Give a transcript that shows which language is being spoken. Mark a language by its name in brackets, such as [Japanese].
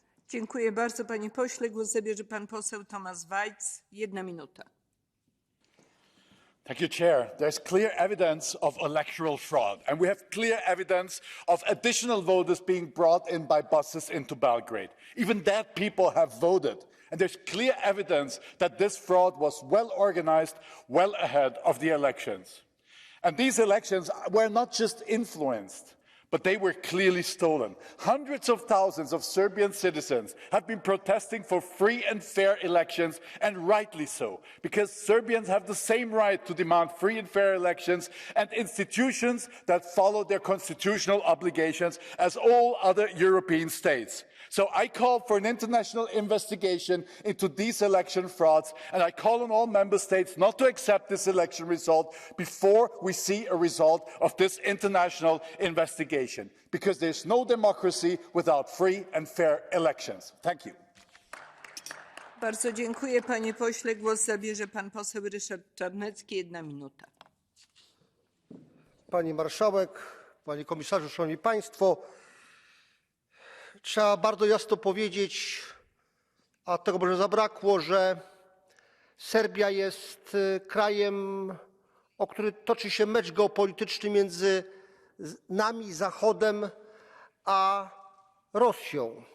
[Polish] Dziękuję bardzo, panie pośle. Głos zabierze pan poseł Tomasz Wajc. 1 minuta. [English] Thank you, Chair. There's clear evidence of electoral fraud, and we have clear evidence of additional voters being brought in by buses into Belgrade. Even dead people have voted, and there's clear evidence that this fraud was well organized, well ahead of the elections. And these elections were not just influenced, but they were clearly stolen. Hundreds of thousands of Serbian citizens have been protesting for free and fair elections, and rightly so, because Serbians have the same right to demand free and fair elections and institutions that follow their constitutional obligations as all other European states. So I call for an international investigation into these election frauds, and I call on all member states not to accept this election result before we see a result of this international investigation, because there's no democracy without free and fair elections. Thank you. [Polish] Bardzo dziękuję, panie pośle. Głos zabierze pan poseł Ryszard Czarnecki. 1 minuta. Pani marszałek, panie komisarzu, szanowni państwo! Trzeba bardzo jasno powiedzieć, a tego może zabrakło, że Serbia jest krajem, o który toczy się mecz geopolityczny między nami, Zachodem, a Rosją.